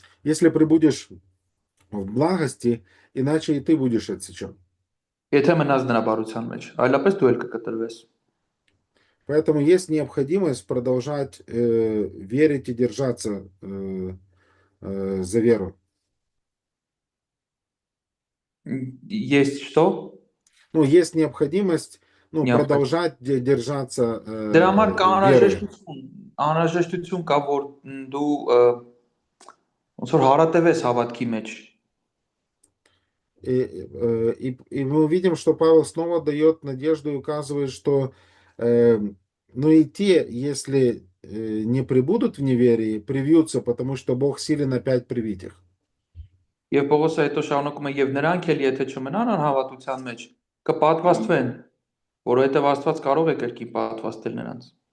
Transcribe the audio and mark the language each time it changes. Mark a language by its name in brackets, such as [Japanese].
[Russian] Если пребудешь в благости, иначе и ты будешь отсечен. [Armenian] Եթե մնաս նրա барության մեջ, այլապես դու էլ կկտրվես։ [Russian] Поэтому есть необходимость продолжать верить и держаться за веру. Есть что? Ну, есть необходимость, ну, Необходимо. продолжать держаться [Armenian] Դրա համար կա [Russian] верой. [Armenian] անհրաժեշտություն կա, որ դու ոնց որ հարատևես հավատքի մեջ։ [Russian] И мы увидим, что Павел снова дает надежду и указывает, что ну и те, если не пребудут в неверии, привьются, потому что Бог силен опять привить их. [Armenian] Եվ Պողոսը հետո շարունակում է եւ նրանք էլ եթե չմնան անհավատության մեջ, կպատվաստվեն, որովհետեւ Աստված կարող է կրկին պատվաստել նրանց։